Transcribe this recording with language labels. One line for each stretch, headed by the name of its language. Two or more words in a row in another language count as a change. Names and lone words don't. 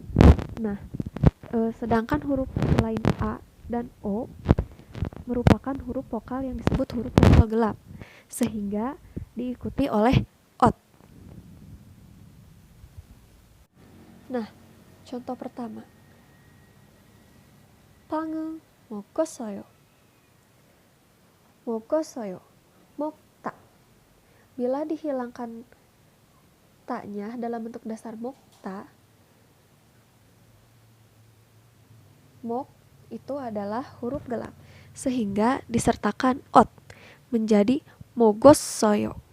Indonesian: Nah, sedangkan huruf selain A dan O merupakan huruf vokal yang disebut huruf vokal gelap, sehingga diikuti oleh ot. Nah, contoh pertama.
Korean: Pangu 먹었어요. 먹었어요. 먹다.
Indonesian: Bila dihilangkan taknya dalam bentuk dasar mokta, mok itu adalah huruf gelap, sehingga disertakan ot menjadi mogossoyo.